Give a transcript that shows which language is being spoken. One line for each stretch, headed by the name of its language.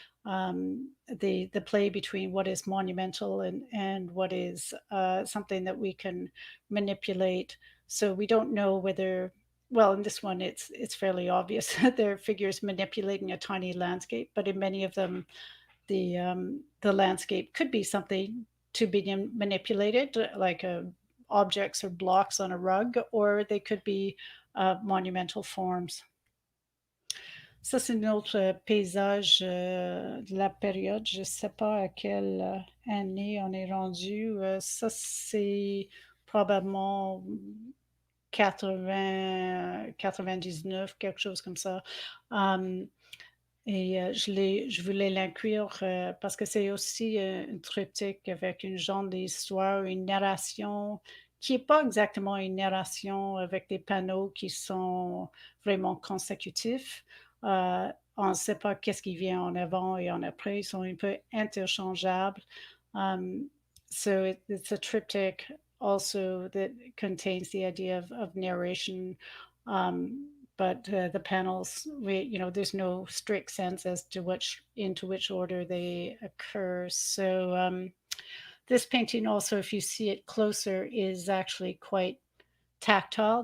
English: The play between what is monumental and what is something that we can manipulate. So we don't know whether, well, in this one it's fairly obvious that there are figures manipulating a tiny landscape, but in many of them the landscape could be something to be manipulated, like objects or blocks on a rug, or they could be monumental forms.
French: Ça, c'est notre paysage de la période. Je ne sais pas à quelle année on est rendu. Ça, c'est probablement 80, 99, quelque chose comme ça. Et je voulais l'inclure parce que c'est aussi un triptyque avec une genre d'histoire, une narration qui n'est pas exactement une narration avec des panneaux qui sont vraiment consécutifs. On ne sait pas qu'est-ce qui vient en avant et en après. Ils sont un peu interchangeables.
English: So it's a triptych also that contains the idea of narration. But the panels, there's no strict sense as to into which order they occur. So this painting also, if you see it closer, is actually quite tactile.